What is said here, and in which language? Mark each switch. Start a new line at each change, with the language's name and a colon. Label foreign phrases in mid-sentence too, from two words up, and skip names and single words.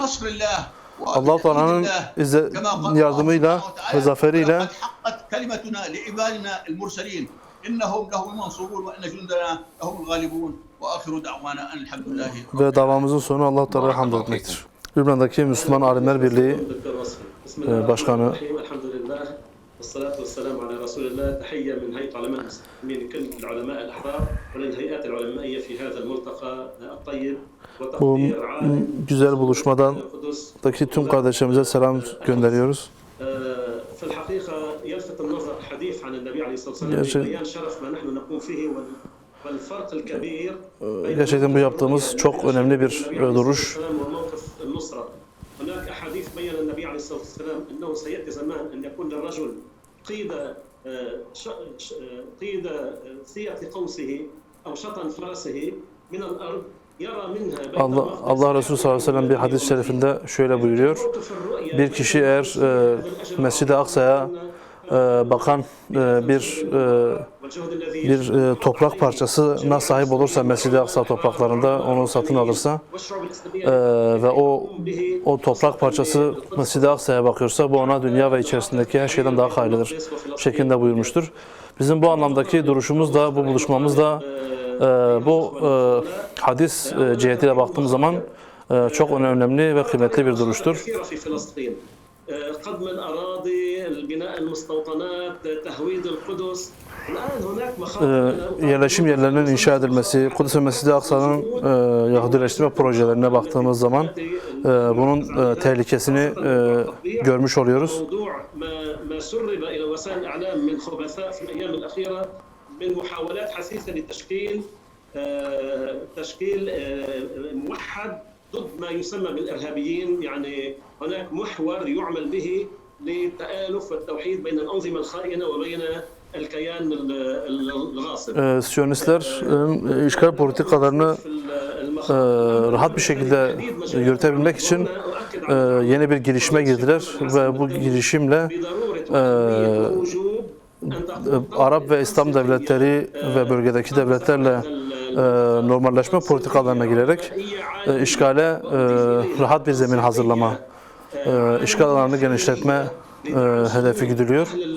Turkish: Allah-u Teala'nın yardımıyla ve zaferiyle ve davamızın sonu Allah-u Teala'ya hamd etmektir. Lübnan'daki Müslüman Alimler Birliği Başkanı
Arabic: والصلاة والسلام على رسول الله. تحية من هيئة علماء المسلمين لكل العلماء الأحرار وللهيئات العلمائية في هذا الملتقى الطيب.
Turkish: Bu güzel buluşmadan tüm kardeşlerimize selam gönderiyoruz.
Arabic: في الحقيقة يلفت النظر حديث عن النبي عليه الصلاة والسلام ببيان شرف ما نحن نقوم فيه والفرق الكبير.
Turkish: Gerçekten bu yaptığımız çok önemli bir duruş.
Arabic: هناك أحاديث بين النبي عليه الصلاة والسلام أنه سيأتي زمان أن يكون للرجل قيد ثية قوسه أو شطن فرسه من الأرض يرى منها بيت
Turkish: Allah Resulü sallallahu aleyhi ve sellem bir hadis-i şerifinde şöyle buyuruyor. Bir kişi eğer Mescid-i Aksa'ya bakan bir toprak parçasına sahip olursa, Mescid-i Aksa topraklarında onu satın alırsa ve o toprak parçası Mescid-i Aksa'ya bakıyorsa bu ona dünya ve içerisindeki her şeyden daha hayırlıdır şeklinde buyurmuştur. Bizim bu anlamdaki duruşumuz da, bu buluşmamız da bu hadis cihetiyle baktığımız zaman çok önemli ve kıymetli bir duruştur.
Arabic: قدم الأراضي، البناء المستوطنات، تهويد القدس.
Turkish: Yerleşim yerlerinin inşa edilmesi, Kudüs ve Mescid-i Aksa'nın Yahudileştirme projelerine baktığımız zaman bunun tehlikesini görmüş oluyoruz.
Arabic: ضد ما يسمى بالإرهابيين. يعني هناك محور يعمل به للتآلف والتوحيد بين الأنظمة الخائنة وبين الكيان الغاصب.
Turkish: Siyonistlerin işgal politikalarını rahat bir şekilde yürütebilmek için yeni bir girişime girdiler ve bu girişimle Arap ve İslam devletleri ve bölgedeki devletlerle normalleşme politikalarına girerek işgale rahat bir zemin hazırlama, işgal alanını genişletme hedefi güdülüyor.